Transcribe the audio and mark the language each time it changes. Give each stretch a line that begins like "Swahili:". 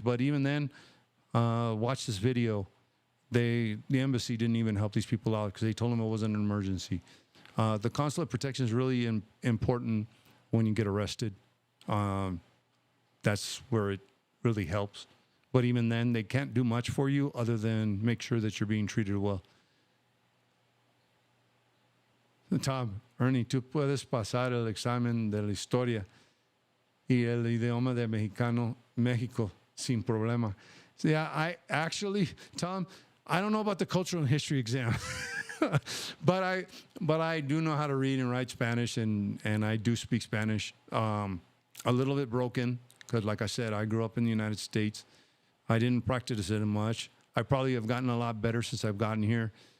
English: But even then, watch this video. The embassy didn't even help these people out because they told them it wasn't an emergency. The consulate protection is really important when you get arrested. That's where it really helps. But even then, they can't do much for you other than make sure that you're being treated well.
Spanish: Tom, Ernie, tú puedes pasar el examen de la historia y el idioma de Mexicano, México sin problema.
English: So yeah, Tom, I don't know about the cultural and history exam, but I do know how to read and write Spanish, and I do speak Spanish. A little bit broken because, like I said, I grew up in the United States. I didn't practice it much. I probably have gotten a lot better since I've gotten here.